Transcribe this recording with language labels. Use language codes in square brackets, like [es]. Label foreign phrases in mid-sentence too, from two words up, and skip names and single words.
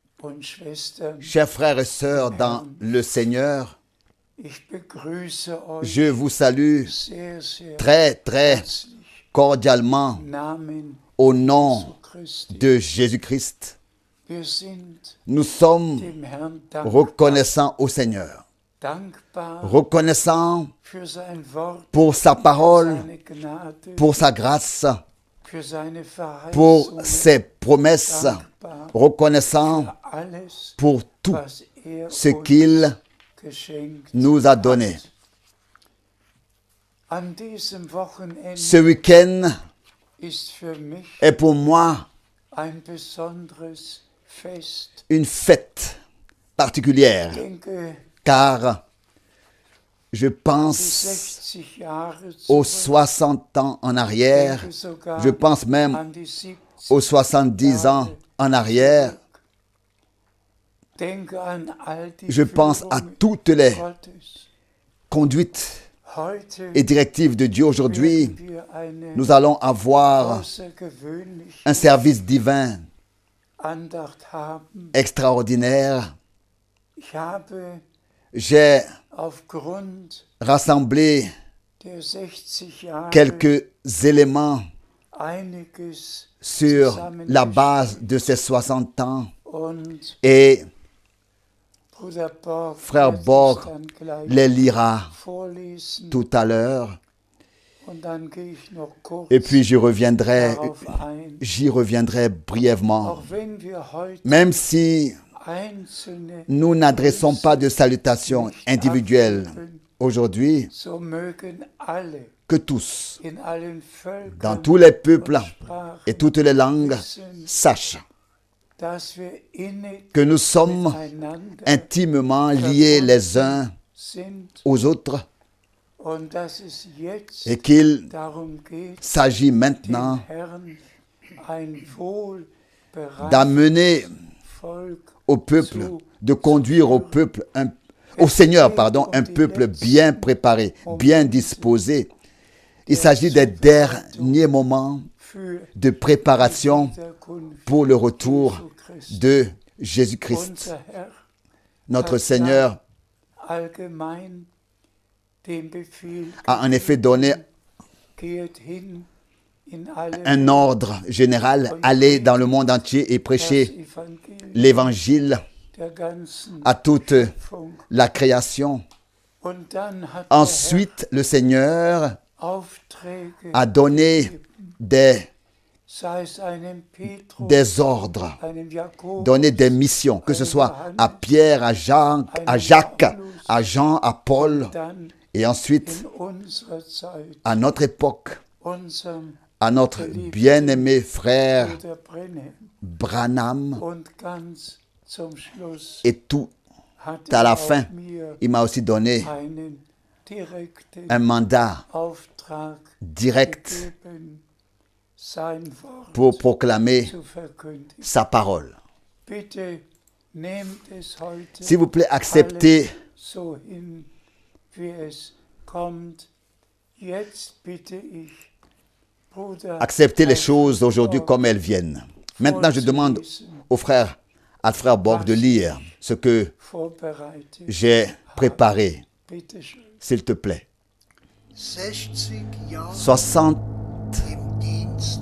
[de] und Schwestern, [fr] Chers frères et sœurs dans le Seigneur, [de] ich begrüße euch [fr] je vous salue [de] sehr, sehr [fr] très, très [de] herzlich [fr] cordialement [de] im Namen [fr] au [de] Jesu [fr] nom [de] Christi. [fr] de Jésus-Christ. [de] Wir sind [fr] Nous sommes [de] dem Herrn dankbar, [fr] reconnaissants au Seigneur, reconnaissants [de] für sein Wort, [fr] pour sa parole, [de] seine Gnade, [fr] pour sa grâce, [de] für seine [fr] pour [de] Verheißungen, [fr] ses promesses, [de] dankbar [fr] reconnaissants [de] für alles, [fr] pour tout [de] was [fr] ce [de] uns [fr] qu'il [de] geschenkt [fr] nous a donné. [de] hat. An diesem Wochenende [fr] Ce week-end [de] ist für mich [fr] est pour moi [de] ein besonderes Fest. [fr] une fête particulière, [de] Ich denke, [fr] car je [de] die [fr] pense [de] 60 Jahre [fr] aux [de] zurück, [fr] 60 ans en arrière, [de] denke sogar [fr] je pense même [de] an die 70 [fr] aux 70 ans en arrière, [de] denke an all die [fr] je pense à [de] Führung [fr] toutes les [de] Gottes. [fr] conduites [de] Heute [fr] et directives de Dieu. Aujourd'hui, [de] werden wir eine [fr] nous allons avoir [de] außergewöhnliche [fr] un service divin [de] Andacht haben. [fr] extraordinaire. [de] Ich habe [fr] J'ai [de] aufgrund [fr] rassemblé [de] der 60 Jahre [fr] quelques éléments [de] einiges [fr] sur la base de ces 60 ans [de] und [fr] et [de] Bruder Borg [fr] Frère [de] wird es [fr] Borg [de] dann gleich [fr] les lira [de] vorlesen [fr] tout à l'heure. [de] und dann gehe ich noch kurz [fr] Et puis j'y reviendrai brièvement. [de] Auch wenn wir heute [fr] Même si [de] einzelne [fr] nous n'adressons pas de salutations individuelles aujourd'hui, [de] so mögen alle [fr] que tous, [de] in allen [fr] dans [de] Völkern [fr] tous les peuples [de] und Sprachen [fr] et toutes les langues, sachent [de] dass wir innig [fr] que nous sommes [de] miteinander [fr] intimement liés les uns [de] sind [fr] aux autres [de] und dass es jetzt [fr] et qu'il [de] darum geht, [fr] s'agit [de] dem [fr] maintenant [de] Herrn ein wohlbereites [fr] d'amener [de] Volk [fr] au peuple, de conduire au peuple, au Seigneur, pardon, un peuple bien préparé, bien disposé. Il s'agit des derniers moments [de] für [fr] de préparation [de] die Wiederkunft [fr] pour le retour [de] Jesu Christi. [fr] de Jésus-Christ. [de] Unser Herr [fr] Notre Seigneur [de] allgemein den Befehl [fr] a en effet donné [de] geht hin in alle [fr] un ordre général, aller dans le monde entier et [de] das [fr] prêcher [de] Evangelium [fr] l'évangile [de] der ganzen [fr] à toute [de] Schöpfung. [fr] la création. [de] Und dann hat [fr] Ensuite, le Seigneur [de] der Herr Aufträge [fr] a donné des [de] sei es einem Petrus, [fr] des ordres, [de] einem Jakobus, [fr] donner des missions, que ce soit à Pierre, à Jacques, à Jean, à Paul, [de] dann [fr] et ensuite [de] in unserer Zeit [fr] à notre époque, [de] unserem [fr] à notre bien-aimé frère [de] Bruder Brennan. [fr] Branham, [de] Und ganz zum Schluss [fr] et tout [de] hat [fr] à la [de] er [fr] fin, [de] auch mir [fr] il m'a aussi donné [de] einen direkten [fr] un mandat [de] Auftrag [fr] direct [de] gegeben, sein Wort [fr] pour proclamer [de] zu verkündigen. [fr] sa parole. [de] Bitte nehmt es heute [fr] S'il vous plaît, acceptez [de] so hin, wie es kommt. Jetzt bitte ich, Bruder, [fr] acceptez les choses aujourd'hui comme elles viennent. Maintenant, je demande au frère Borg de lire ce que [de] vorbereitet. [fr] j'ai préparé, [de] Bitte schön. [fr] s'il te plaît. [de] 60 Jahre [fr] 60 [de] im Dienst